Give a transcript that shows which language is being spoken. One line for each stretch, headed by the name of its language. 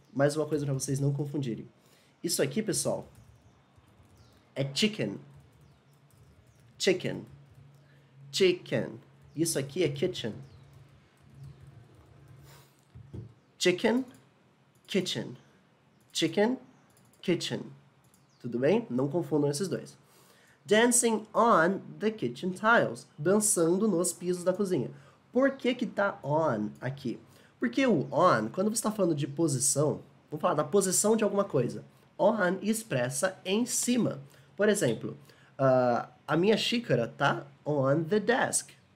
Portuguese: Mais uma coisa para vocês não confundirem. Isso aqui, pessoal, é chicken. Chicken. Chicken. Isso aqui é kitchen. Chicken, kitchen. Chicken, kitchen. Tudo bem? Não confundam esses dois.
English: Dancing on the kitchen tiles.
Portuguese: Dançando nos pisos da cozinha. Por que que tá on aqui? Porque o on, quando você está falando de posição, vamos falar da posição de alguma coisa. On expressa em cima. Por exemplo, a minha xícara tá
English: on the desk.